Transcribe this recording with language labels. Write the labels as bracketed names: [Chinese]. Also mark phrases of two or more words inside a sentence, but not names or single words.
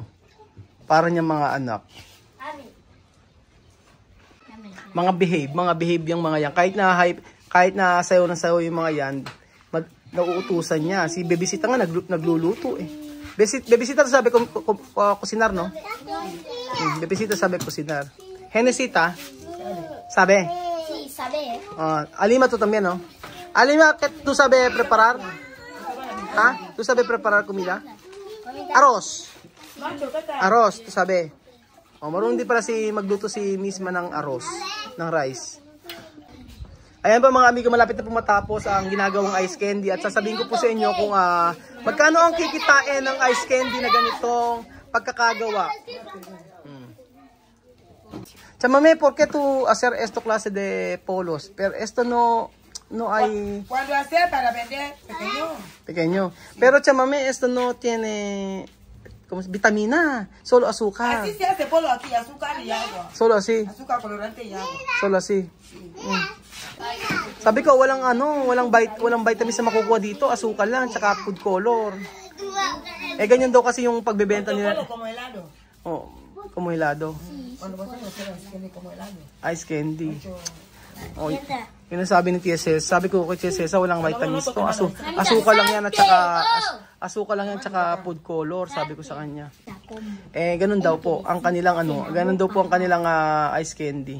[Filipino] Para niya mga anak. Mga behave yung mga yan. Kahit na sayo yung mga yan, nauutusan niya. Si Bebesita nga nagluluto eh. Bebesita sabi ko kusinar, no? Bebesita sabi kusinar. Genesita sabe. [Spanish] Sí, sabe. Alima tú también, ¿no? Alima, ¿tú sabes preparar? ¿Ah? ¿Tú sabes preparar comida? Arroz. Arroz, tú sabes. [Filipino] Marunong din para magluto si Misma ng arroz, ng rice. Ayan ba mga amigo, malapit na po matapos ang ginagawang ice candy at sasabihin ko po sa inyo kung magkano ang kikitain ng ice candy na ganitong pagkakagawa. [Spanish] Chamame, ¿por qué tú hacer esto clase de polos? Pero esto no hay... Cuando hacer para vender, pequeño. Pero Chamame, esto no tiene vitamina, solo azúcar. Así se hace polo aquí, azúcar y agua. Solo así. Azúcar, colorante y agua. Solo así. [Filipino] Sabi ko, walang vitamins na makukuha dito, asukal lang, tsaka food color. Ganyan daw kasi yung pagbebenta nila. [Spanish] Como helado. Como helado. Cuando vos tenés es candy como helado. [English] Ice candy. [Filipino] Oh, yun ang sabi ni Tia Cesa. Sabi ko kay Tia Cesa, walang vitamins to. Asukal lang yan at saka asukal lang yan at saka food color, sabi ko sa kanya. Ganun daw po ang kanilang ganun daw po ang kanilang ice candy.